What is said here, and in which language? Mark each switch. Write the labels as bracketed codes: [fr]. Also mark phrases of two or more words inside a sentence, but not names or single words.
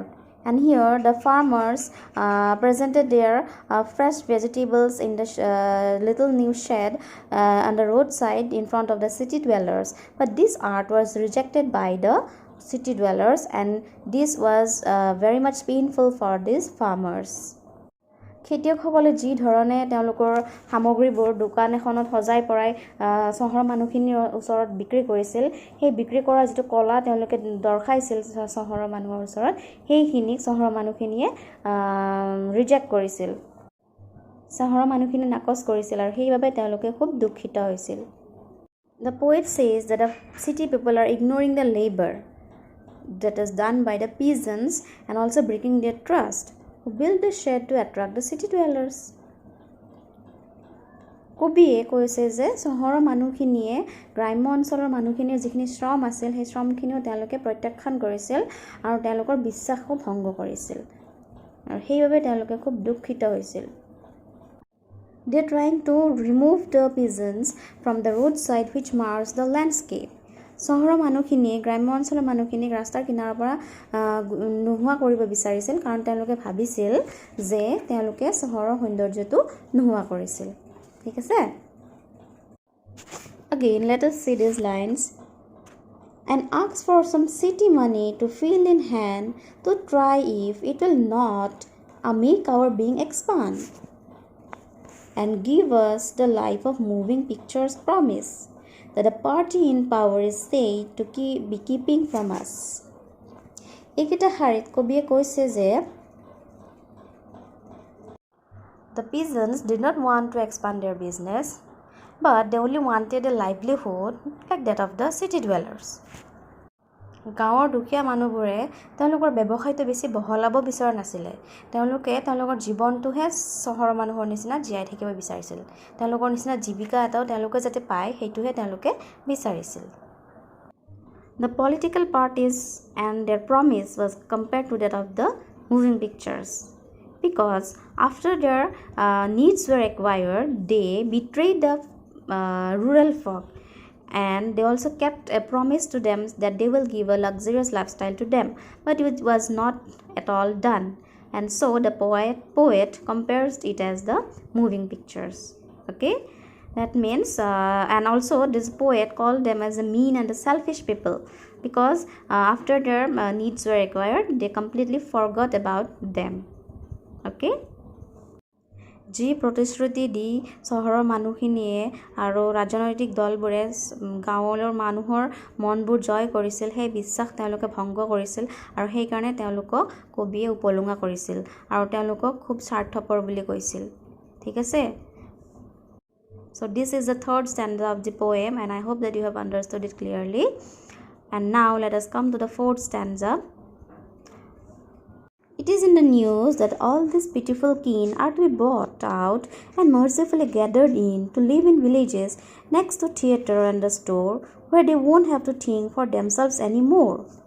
[en] And here the farmers presented their fresh vegetables in the little new shed on the roadside in front of the city dwellers. But this art was rejected by the city dwellers and this was very much painful for these farmers. [as] খেতিয়কসকলে যি ধৰণে তেওঁলোকৰ সামগ্ৰীবোৰ দোকান এখনত সজাই পৰাই চহৰৰ মানুহখিনিৰ ওচৰত বিক্ৰী কৰিছিল সেই বিক্ৰী কৰা যেটো কলা তেওঁলোকে দৰ্শাইছিল চহৰৰ মানুহৰ ওচৰত সেইখিনি চহৰৰ মানুহখিনিয়ে ৰিজেক্ট কৰিছিল চহৰৰ মানুহখিনি নাকচ কৰিছিল আৰু সেইবাবে তেওঁলোকে খুব দুখিত হৈছিল [en] The poet says that the city people are ignoring the labor that is done by the peasants and also breaking their trust who build the shed to attract the city dwellers. [as] কবিয়ে কৈছে যে চহৰৰ মানুহখিনিয়ে গ্ৰাম্য অঞ্চলৰ মানুহখিনিৰ যিখিনি শ্ৰম আছিল সেই শ্ৰমখিনিও তেওঁলোকে প্ৰত্যাখ্যান কৰিছিল আৰু তেওঁলোকৰ বিশ্বাসও ভংগ কৰিছিল আৰু সেইবাবে তেওঁলোকে খুব দুখিত হৈছিল [en] They are trying to remove the peasants from the roadside which mars the landscape. [as] চহৰৰ মানুহখিনিয়ে গ্ৰাম্য অঞ্চলৰ মানুহখিনিক ৰাস্তাৰ কিনাৰৰ পৰা নোহোৱা কৰিব বিচাৰিছিল কাৰণ তেওঁলোকে ভাবিছিল যে তেওঁলোকে চহৰৰ সৌন্দৰ্যটো নোহোৱা কৰিছিল ঠিক আছে [en] Again let us see these lines and ask for some city money to feel in hand to try if it will not make our being expand and give us the life of moving pictures promise that the party in power is said to be keeping from us. [as] একিটা হাৰিত কবিয়ে কৈছে যে [en] the peasants did not want to expand their business but they only wanted a livelihood like that of the city dwellers. [as] গাঁৱৰ দুখীয়া মানুহবোৰে তেওঁলোকৰ ব্যৱসায়টো বেছি বহলাব বিচৰা নাছিলে তেওঁলোকে তেওঁলোকৰ জীৱনটোহে চহৰৰ মানুহৰ নিচিনা জীয়াই থাকিব বিচাৰিছিল তেওঁলোকৰ নিচিনা জীৱিকা এটাও তেওঁলোকে যাতে পায় হেতুহে তেওঁলোকে বিচাৰিছিল [en] The political parties and their promise was compared to that of the moving pictures because after their needs were acquired they betrayed the rural folk and they also kept a promise to them that they will give a luxurious lifestyle to them but it was not at all done and so the poet compares it as the moving pictures okay that means and also this poet called them as a mean and the selfish people because after their needs were acquired they completely forgot about them okay [as] যি প্ৰতিশ্ৰুতি দি চহৰৰ মানুহখিনিয়ে আৰু ৰাজনৈতিক দলবোৰে গাঁৱৰ মানুহৰ মনবোৰ জয় কৰিছিল সেই বিশ্বাস তেওঁলোকে ভংগ কৰিছিল আৰু সেই কাৰণে তেওঁলোকক কবিয়ে উপলুঙা কৰিছিল আৰু তেওঁলোকক খুব স্বাৰ্থপৰ বুলি কৈছিল ঠিক আছে [en] So this is the third stanza of the poem and I hope that you have understood it clearly and now let us come to the fourth stanza It It is in the news that all these pitiful keen are to be bought out and mercifully gathered in to live in villages next to theatre and the store, where they won't have to think for themselves anymore.